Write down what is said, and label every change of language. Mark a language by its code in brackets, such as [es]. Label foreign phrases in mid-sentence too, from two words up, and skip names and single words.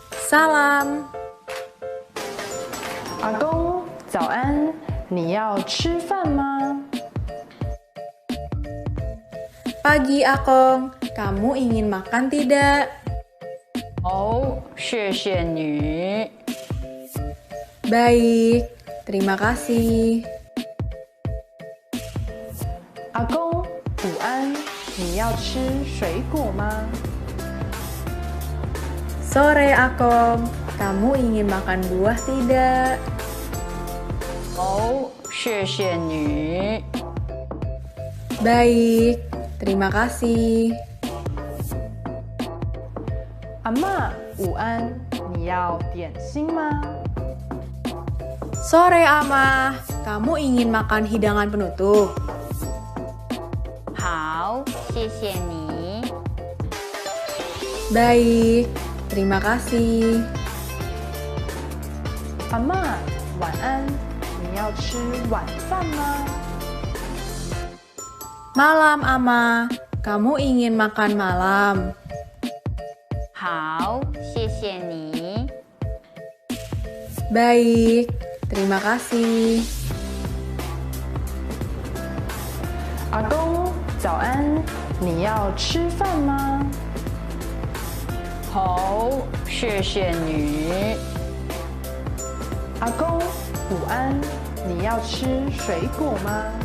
[zh] Waalaikumsalam. 阿公，早安，你要吃饭吗？ [id] Pagi Akong, kamu ingin makan tidak? [zh] 哦，谢谢你。 [id] Baik, terima kasih. [zh] 阿公，午安，你要吃水果吗？ [id] Sore Akong, kamu ingin makan buah tidak? [zh] 哦，谢谢你。 [id] Baik, terima kasih. [zh] 阿嬷，午安，你要点心吗？ [id] Sore Amah, kamu ingin makan hidangan penutup? [zh] 好，谢谢你。 [id] Baik, terima kasih. [zh] 阿嬷，晚安，你要吃晚饭吗？ [id] Malam Amah, kamu ingin makan malam? [zh] 好，谢谢你。 [id] Baik, terima kasih. [zh] 阿公，早安，你要吃饭吗？好，谢谢你。阿公，午安，你要吃水果吗？